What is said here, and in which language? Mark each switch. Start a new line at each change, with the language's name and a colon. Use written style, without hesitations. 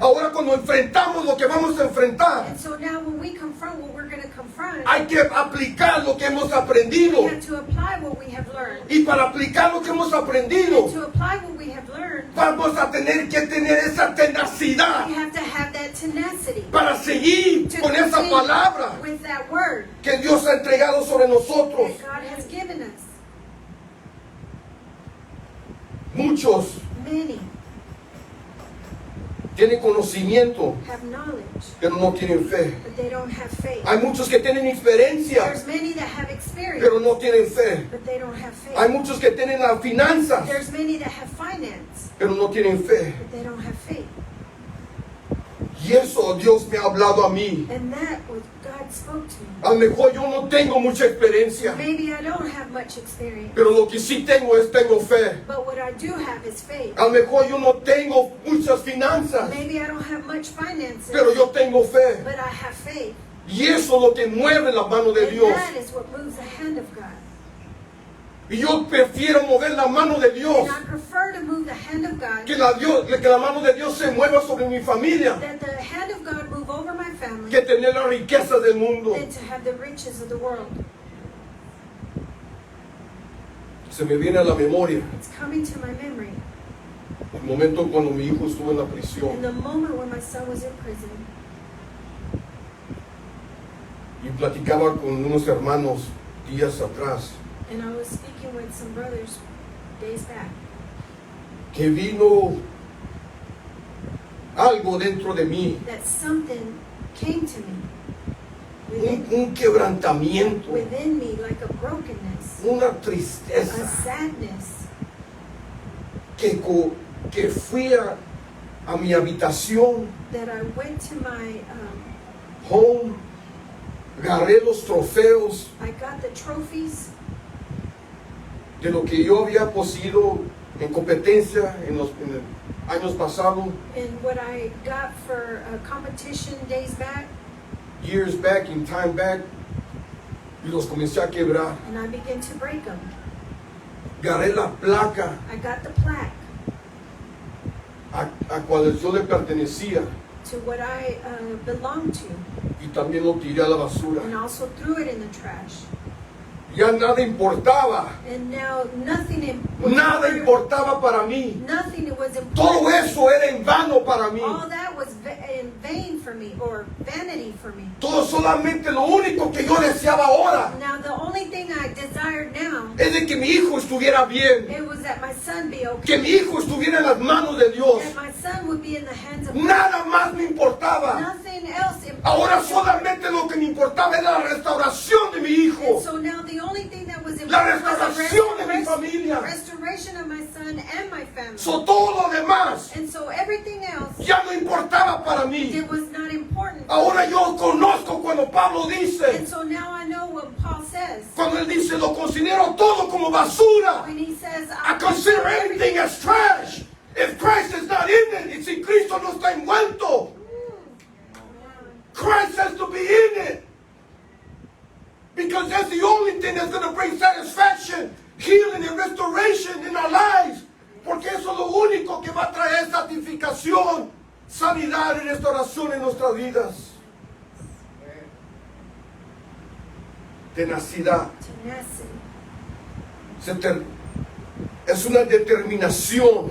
Spanish: Ahora cuando enfrentamos lo que vamos a enfrentar,
English: And so now when we confront what we're going to confront,
Spanish: hay que aplicar lo que hemos
English: we
Spanish: aprendido.
English: have to apply what we have learned.
Spanish: Y para aplicar lo que hemos aprendido,
English: And to apply what we have learned,
Spanish: vamos a tener que tener esa tenacidad
English: we have to have that tenacity
Spanish: para seguir
English: to
Spanish: con esa
English: continue
Spanish: palabra
English: with that word
Spanish: que Dios ha entregado sobre nosotros.
English: that God has given us.
Spanish: Muchos
English: Many
Spanish: tienen conocimiento,
English: have knowledge,
Spanish: pero no tienen fe.
English: but they don't have faith.
Spanish: Hay muchos que tienen experiencia,
English: There's many that have experience,
Spanish: pero no tienen fe.
English: but they don't have faith.
Spanish: Hay muchos que tienen las finanzas,
English: There's many that have finance,
Spanish: pero no tienen fe.
English: but they don't have faith.
Spanish: Y eso Dios me ha hablado a mí.
English: And that was God spoke to me.
Spanish: A lo mejor yo no tengo mucha experiencia,
English: Maybe I don't have much experience,
Spanish: pero lo que sí tengo fe.
English: but what I do have is faith.
Spanish: A lo mejor yo no tengo muchas finanzas,
English: Maybe I don't have much finances,
Spanish: pero yo tengo fe.
English: but I have faith.
Spanish: Y eso es lo que mueve la mano de
English: And
Spanish: Dios.
English: that is what moves the hand of God.
Spanish: Y yo prefiero mover la mano de Dios,
English: And I prefer to move the hand of God,
Spanish: que la mano de Dios se mueva sobre mi familia,
English: that the hand of God move over my family,
Spanish: que tener la riqueza del mundo.
English: than to have the riches of the world.
Spanish: Se me viene a la memoria
English: It's coming to my memory.
Spanish: el momento cuando mi hijo estuvo en la
English: In
Spanish: prisión
English: the moment when my son was in prison,
Spanish: y platicaba con unos hermanos días atrás,
English: and I was speaking with some brothers days back,
Spanish: que vino algo dentro de mí,
English: that something came to me
Spanish: un quebrantamiento,
English: within me like a brokenness,
Spanish: una
English: a
Spanish: tristeza.
English: sadness.
Spanish: que fui a mi habitación,
English: that I went to my,
Spanish: home, agarré los trofeos
English: I got the trophies
Spanish: de lo que yo había poseído en competencia en los años pasados,
English: and what I got for a competition days back, years back, in time back,
Spanish: y los comencé a quebrar.
English: and I began to break them.
Spanish: Agarré la placa
English: I got the plaque
Spanish: a cual yo le pertenecía
English: to what I belonged to,
Spanish: y también lo tiré a la basura.
English: and also threw it in the trash.
Spanish: Ya nada importaba,
English: And now nothing
Spanish: nada importaba para mí.
English: Nothing was important.
Spanish: Todo eso era en vano para mí.
English: All that was in vain for me, or vanity for me.
Spanish: Todo solamente lo único que yo deseaba ahora
English: Now the only thing I desired now,
Spanish: es de que mi hijo estuviera bien,
English: it was that my son be okay.
Spanish: que mi hijo estuviera en las manos de Dios.
English: That my son would be in the hands of God.
Spanish: Nada más me importaba.
English: Nothing else important.
Spanish: Ahora solamente lo que me importaba era la restauración de mi hijo.
English: And so now the only thing that was
Spanish: La
English: important was the
Spanish: restauración de mi familia.
English: restoration of my son and my family.
Spanish: So, todo lo demás
English: And so everything else,
Spanish: ya no importaba para mí.
English: it was not important.
Spanish: Ahora yo conozco cuando Pablo
English: And
Spanish: dice,
English: so now I know what Paul says.
Spanish: cuando él dice, lo considero todo como basura.
English: When he says, I consider everything as trash. If Christ is not in it,
Spanish: y si Cristo no está envuelto,
English: Christ has to be in it. Because that's the only thing that's going to bring satisfaction, healing, and restoration in our lives.
Spanish: Porque eso es lo único que va a traer santificación, sanidad y restauración en nuestras vidas. Tenacidad.
English: Tenacity.
Spanish: Es una determinación.